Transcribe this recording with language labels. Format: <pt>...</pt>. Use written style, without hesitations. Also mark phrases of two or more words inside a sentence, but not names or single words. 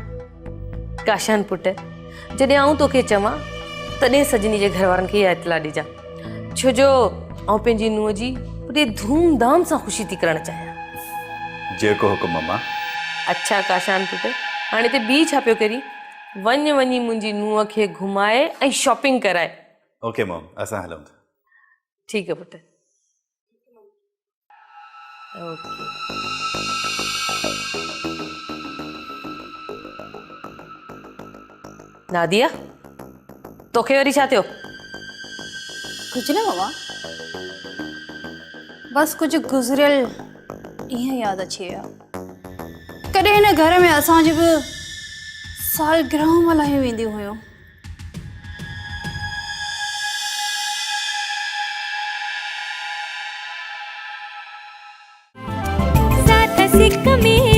<sd>काशान पुट, जॾहिं आऊं तोखे चवां तॾहिं सजनी जे घर वारनि खे इहा इतला ॾिजां, छो जो आऊं पंहिंजी नुंहुं जी वॾे धूमधाम सां ख़ुशी थी करणु चाहियां। जेको हुकुम ममा। अच्छा काशान पुट, हाणे ते ॿी छा पियो करी? वञी मुंहिंजी नुंहुं खे घुमाए ऐं शॉपिंग कराए।</sd> <en>OK Mom,</en> <sd>असां हलूं था। ठीकु आहे पुट। ओके। नादिया तोखे वरी छा थियो? कुछ न मम्मा, बस कुछ गुज़रियल ईअं यादि अची विया। कॾहिं हिन घर में असांजी बि सालगिरह मल्हायूं वेंदियूं हुयूं। साथ सिक में</sd>